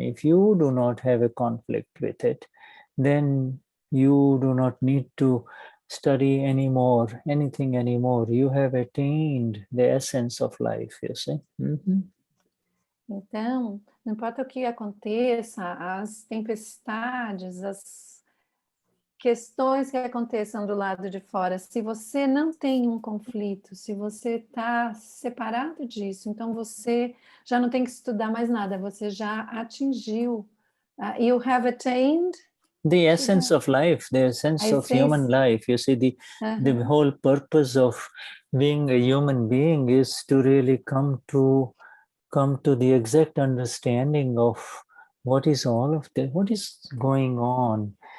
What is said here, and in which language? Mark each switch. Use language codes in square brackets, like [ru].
[en] If you do not have a conflict with it, then you do not need to study anything anymore. You have attained the essence of life, you see. [pt] Então, não importa o que aconteça, as tempestades, questões que aconteçam do lado de fora, se você não tem um conflito, se você está separado disso, então você já não tem que estudar mais nada, você já atingiu. [en] You have attained the essence of life, the essence of human life. You see, the whole purpose of being a human being is to really come to the exact understanding of what is all of this, what is going on.